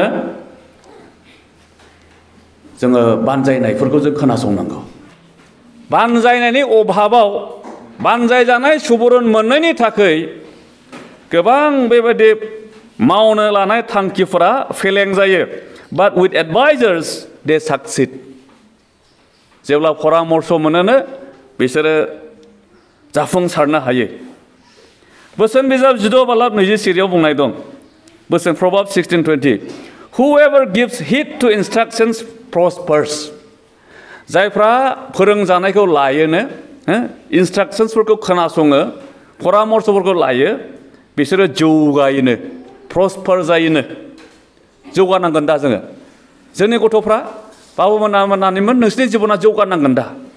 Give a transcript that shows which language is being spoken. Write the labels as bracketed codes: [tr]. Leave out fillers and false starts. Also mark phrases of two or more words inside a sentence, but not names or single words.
[brx] जोङो बानजायनायफोरखौ जों खोनासंनांगौ बानजायनायनि अभाबाव बानजायजानाय सुबुरुन मोननायनि थाखाय गोबां बेबायदि मावनो लानाय थांखिफोरा फेलें जायो [en] but with advisers they succeed [brx] जेब्ला परामर्श मोनोनो बिसोरो जाफुंसारनो हायो बोसोन बिजाब 12:20 बुंनाय दं बोसोन प्रभाब 16:20 [en] whoever gives heed to instructions prospers [brx] जायफ्रा फोरोंजानायखौ लायोनो इन्सट्राक्शन्सफोरखौ खोनासङो परामर्शफोरखौ लायो बिसोरो जौगायोनो प्रस्पार जायोनो जौगानांगोन दा जोंनि गथ'फ्रा बाबुमोनामोन नोंसिनि जिबना जौगानांगोन दा